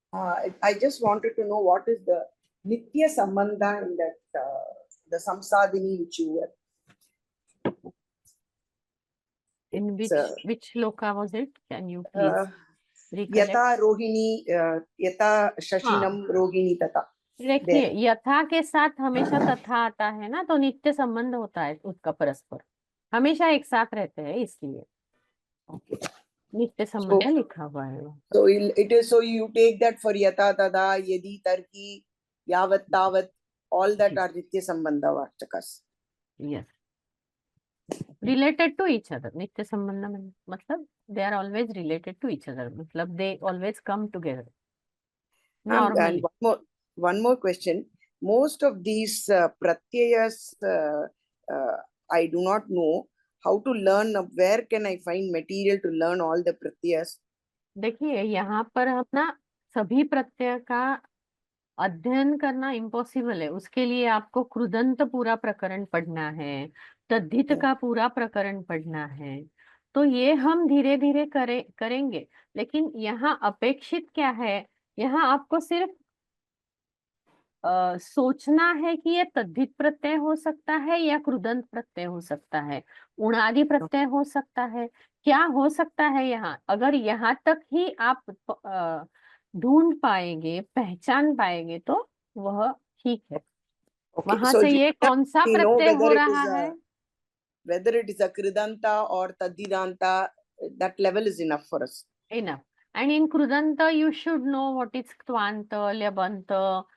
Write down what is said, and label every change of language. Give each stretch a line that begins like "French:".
English: I just wanted to know what is the Nitya Sambandha in that the Samsadini which you were. In which loka was it? Can you please recollect?
Sanskrit: Yata Rohini, Yata Shashinam Rohini Tata.
Hindi: देखिए यथा के साथ हमेशा तथा आता है ना, तो नित्य संबंध होता है उसका परस्पर, हमेशा एक साथ रहते हैं, इसलिए नित्य संबंध लिखा हुआ है।
English: So it is, so you take that for Yata Tada, Yadi Tarki, Yavat Tavat, all that are Nitya Sambandha Vachakas. Yes. Related to each other.
Hindi: नित्य संबंध में मतलब
English: they are always related to each other.
Hindi: मतलब
English: they always come together. Normally. And one more question. Most of these pratyayas, I do not know how to learn. Where can I find material to learn all the pratyayas?
Hindi: देखिए यहाँ पर हम ना सभी प्रत्यय का अध्ययन करना इम्पॉसिबल है। उसके लिए आपको कृदंत पूरा प्रकरण पढ़ना है, तद्धित का पूरा प्रकरण पढ़ना है। तो ये हम धीरे धीरे करेंगे। लेकिन यहाँ अपेक्षित क्या है, यहाँ आपको सिर्फ सोचना है कि ये तद्धित प्रत्यय हो सकता है या कृदंत प्रत्यय हो सकता है, उणादि प्रत्यय हो सकता है, क्या हो सकता है। यहाँ अगर यहाँ तक ही आप ढूंढ पाएंगे, पहचान पाएंगे तो वह ठीक है। वहां
English: so
Hindi: से ये कौन सा प्रत्यय हो रहा है,
English: whether it is a kridanta or tadidanta, that level is enough for us. Enough. And in krudanta you should know what is ktvanta, lyabanta,